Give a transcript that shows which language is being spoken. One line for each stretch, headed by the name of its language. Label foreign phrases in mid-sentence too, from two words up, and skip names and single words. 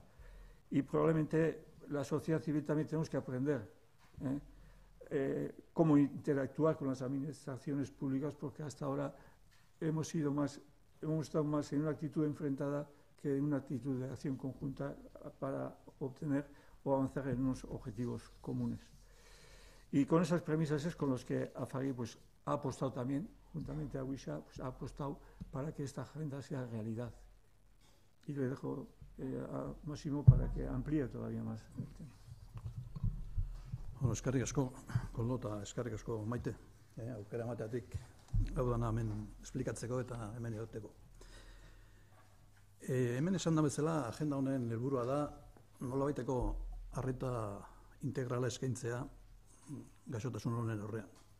Spanish: Y probablemente la sociedad civil también tenemos que aprender cómo interactuar con las administraciones públicas, porque hasta ahora hemos estado más en una actitud enfrentada que en una actitud de acción conjunta para obtener o avanzar en unos objetivos comunes. Y con esas premisas es con los que AFAGI pues, ha apostado también, juntamente a WISHA, pues, ha apostado para que esta agenda sea realidad. Y le dejo a Máximo para que amplíe todavía más el tema.
Basque: Bueno, eskerrik asko, Koldo, eta eskerrik asko Maite. Aukera emateatik hau dana hemen esplikatzeko eta hemen egoteko. Hemen esan da bezala, agenda honen helburua da nolabaiteko arreta integrala eskaintzea gaixotasun honen aurrean.